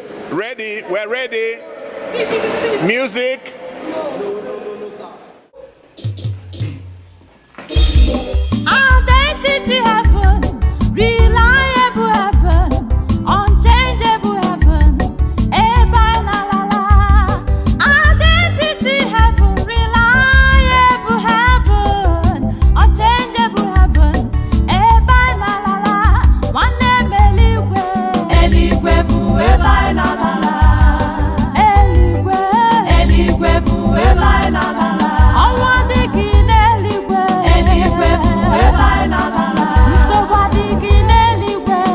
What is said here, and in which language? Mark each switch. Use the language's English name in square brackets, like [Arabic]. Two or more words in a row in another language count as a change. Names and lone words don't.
[English] Ready? We're ready. Si, si, si, si, si. Music. Identity heaven, reliable heaven, unchangeable heaven, [Igbo] ebe anyị na-alala. [English] Identity heaven, reliable heaven, unchangeable heaven, [Igbo] ebe anyị na-alala. Nwanne m eluigwe. Eluigwe bụ ebe anyị na-alala. Eluigwe. Eluigwe bụ ebe anyị na-alala. Ọnwa dị gị n'eluigwe. Eluigwe bụ ebe anyị na-alala. Nsogbu adịghị n'eluigwe.